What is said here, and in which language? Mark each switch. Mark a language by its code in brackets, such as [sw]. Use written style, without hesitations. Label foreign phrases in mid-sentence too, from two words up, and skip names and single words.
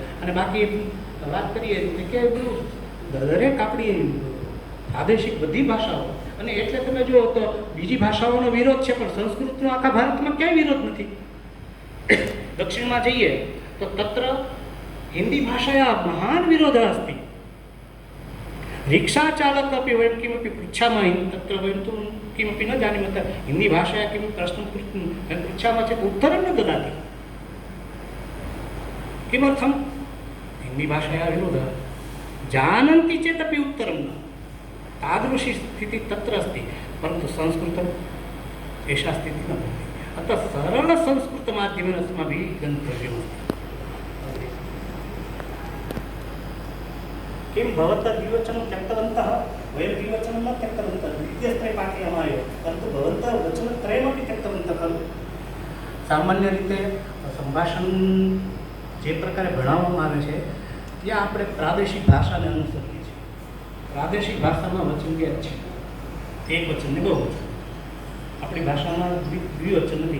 [gu] અને બાકી વાત કરીએ કે દરેક આપણી પ્રાદેશિક બધી ભાષાઓ, અને એટલે તમે જુઓ તો બીજી ભાષાઓનો વિરોધ છે, પણ સંસ્કૃતનો આખા ભારતમાં ક્યાંય વિરોધ નથી. દક્ષિણમાં જઈએ તો [sa] તત્ર હિન્દી ભાષાયા મહાન વિરોધः अस्ति. रिक्षा चालक अपि वयं किमपि पृच्छामः तत्र वयं तु किमपि न जानीमः, हिंदी भाषाया किं प्रश्नं पृच्छामः चेत् उत्तरं न ददाति. किमर्थं? हिंदी भाषाया विरोधः. जानन्ति चेदपि उत्तरं न. तादृशी स्थितिः तत्र अस्ति, परन्तु संस्कृतम् एषा स्थितिः न भवति. अतः सरलसंस्कृतमाध्यमेन अस्माभिः गन्तव्यमस्ति. किं भवन्तः द्विवचनं त्यक्तवन्तः? वयं द्विवचनं न त्यक्तवन्तः, द्वितीयस्त्रे पाठयामः एव, परन्तु भवन्तः वचनत्रयमपि त्यक्तवन्तः खलु. [gu] સામાન્ય રીતે સંભાષણ જે પ્રકારે ભણાવવામાં આવે છે ત્યાં આપણે પ્રાદેશિક ભાષાને અનુસરીએ છીએ. પ્રાદેશિક ભાષામાં વચન બે જ છે, એક વચન ને બહુવચન. આપણી ભાષામાં દ્વિવચન નથી.